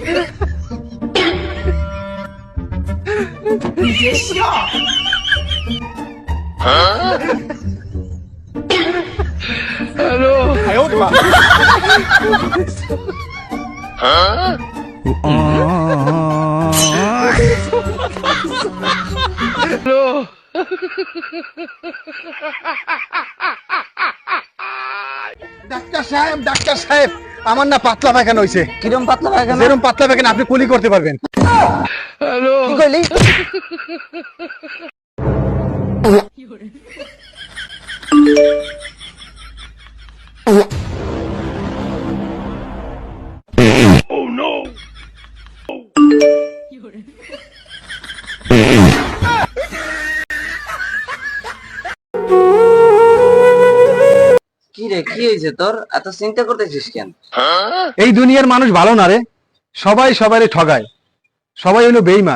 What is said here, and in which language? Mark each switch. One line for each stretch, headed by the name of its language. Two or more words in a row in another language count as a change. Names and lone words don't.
Chinese: 你别笑。Hello，哎呦我的妈！Hello。
Bangla: ডাক্তার সাহেব আমার না পাতলা পায়খানা হইছে। কিরম পাতলা পায়খানা? যেরকম পাতলা পায়খানা আপনি কুলি করতে পারবেন। হ্যালো কি কইলি?
Chinese: 有人，
English: Oh no!
Chinese: 有人，
Bangla: কি রে, কি হয়েছে তোর? এত চিন্তা করতেছিস কেন? এই দুনিয়ার মানুষ ভালো না রে, সবাই সবাইরে ঠগায়, সবাই হলো বেঈমান।